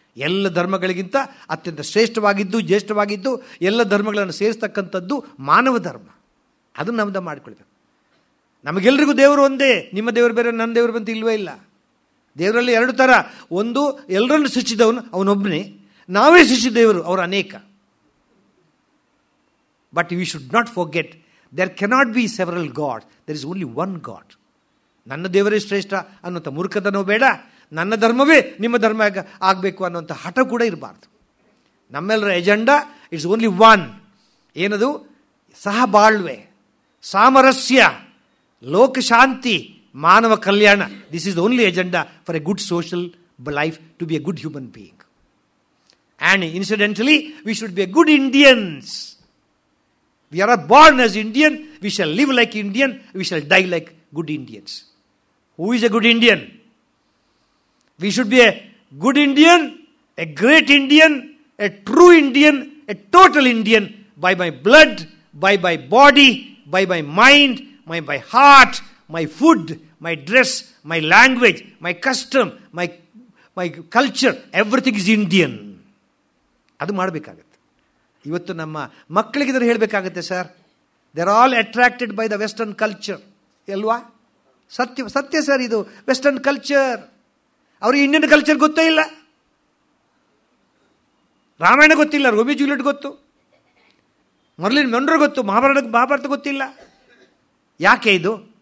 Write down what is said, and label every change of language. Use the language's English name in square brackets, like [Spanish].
[Kannada] ಎಲ್ಲ ಧರ್ಮಗಳಿಗಿಂತ ಅತ್ಯಂತ ಶ್ರೇಷ್ಠವಾಗಿದ್ದು ಜ್ಯೇಷ್ಠವಾಗಿದ್ದು ಎಲ್ಲ ಧರ್ಮಗಳನ್ನು ಸೇರಿಸ್ತಕ್ಕಂಥದ್ದು ಮಾನವ ಧರ್ಮ. ಅದನ್ನು ನಮ್ದು ಮಾಡಿಕೊಳ್ಬೇಕು. ನಮಗೆಲ್ಲರಿಗೂ ದೇವರು ಒಂದೇ. ನಿಮ್ಮ ದೇವರು ಬೇರೆ, ನನ್ನ ದೇವರು ಬಂತು ಇಲ್ವೇ ಇಲ್ಲ. ದೇವರಲ್ಲಿ 2 ಥರ. ಒಂದು, ಎಲ್ಲರನ್ನು ಸೃಷ್ಟಿಸಿದವನು ಅವನೊಬ್ಬನೇ, ನಾವೇ ಸೃಷ್ಟಿಸಿದ ದೇವರು ಅವರು ಅನೇಕ. [English] But we should not forget, there cannot be several gods. There is only one God. [Kannada] ನನ್ನ ದೇವರೇ ಶ್ರೇಷ್ಠ ಅನ್ನುವಂಥ ಮೂರ್ಖತನೂ ಬೇಡ, ನನ್ನ ಧರ್ಮವೇ ನಿಮ್ಮ ಧರ್ಮ ಆಗಬೇಕು ಅನ್ನುವಂಥ ಹಠ ಕೂಡ ಇರಬಾರ್ದು. ನಮ್ಮೆಲ್ಲರ ಎಜೆಂಡಾ [English] It's only one. [Kannada] ಏನದು? ಸಹಬಾಳ್ವೆ, ಸಾಮರಸ್ಯ, ಲೋಕಶಾಂತಿ, ಮಾನವ ಕಲ್ಯಾಣ. [English] This is only agenda for a good social life, to be a good human being. And incidentally we should be a good Indians. We are born as Indian, we shall live like Indian, we shall die like good Indians. Who is a good Indian? We should be a good Indian, a great Indian, a true Indian, a total Indian, by my blood, by my body, by my mind, my heart, my food, my dress, my language, my custom, my culture, everything is Indian. [Kannada] ಅದು ಮಾಡಬೇಕಾಗುತ್ತೆ. ಇವತ್ತು ನಮ್ಮ ಮಕ್ಕಳಿಗೆ ಇದನ್ನು ಹೇಳಬೇಕಾಗುತ್ತೆ. Sir, [English] they are all attracted by the western culture [Kannada] ಅಲ್ವಾ? ಸತ್ಯ sir, ಇದು western culture. ಅವ್ರಿಗೆ ಇಂಡಿಯನ್ ಕಲ್ಚರ್ ಗೊತ್ತೇ ಇಲ್ಲ. ರಾಮಾಯಣ ಗೊತ್ತಿಲ್ಲ, ರೋಮಿಯೋ ಜೂಲಿಯಟ್ ಗೊತ್ತು, ಮರ್ಲಿನ್ ಮೊನ್ರೋ ಗೊತ್ತು, ಮಹಾಭಾರತ ಗೊತ್ತಿಲ್ಲ. ಯಾಕೆ ಇದು?